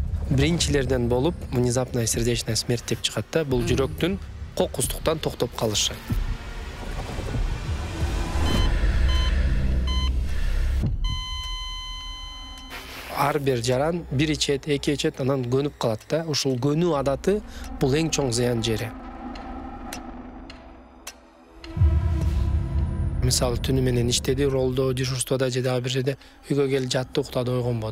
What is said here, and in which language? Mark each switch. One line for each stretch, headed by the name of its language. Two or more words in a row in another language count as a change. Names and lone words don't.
Kyrgyz: биринчилерден болуп
Russian: внезапная сердечная смерть
Kyrgyz: деп чыгат да. Бул жүрөктүн кокустуктан токтоп калышы. Ар бир жаран бир ичет, эки ичет, анан көнүп калат да. Ушул көнүү адаты бул эң чоң зыян жери. Мисалы түнү менен иштеди, ролдо, дежурствода же дагы бир жерде үйгө келип жатты, уктады, ойгонбоду.